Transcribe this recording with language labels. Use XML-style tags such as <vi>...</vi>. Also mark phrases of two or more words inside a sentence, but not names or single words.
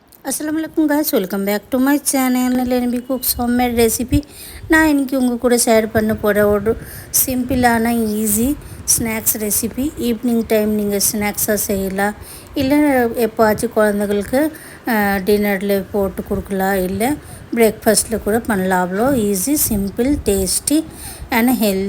<en>अस्सलामुअलैकुम guys, welcome back to my channel लेनी कुक्स होममेड रेसिपी।</en> <ta>நான் இன்றைக்கி உங்கள் கூட ஷேர் பண்ண போகிற ஒரு சிம்பிளான</ta> <en>easy snacks recipe. evening time</en> <ta>நீங்கள் ஸ்நாக்ஸாக செய்யலாம், இல்லை எப்போச்சும் குழந்தைங்களுக்கு டின்னரில் போட்டு கொடுக்கலாம், இல்லை பிரேக்ஃபாஸ்ட்டில் கூட பண்ணலாம்.</ta> <en>அவ்வளோ easy, simple, tasty and healthy.</en>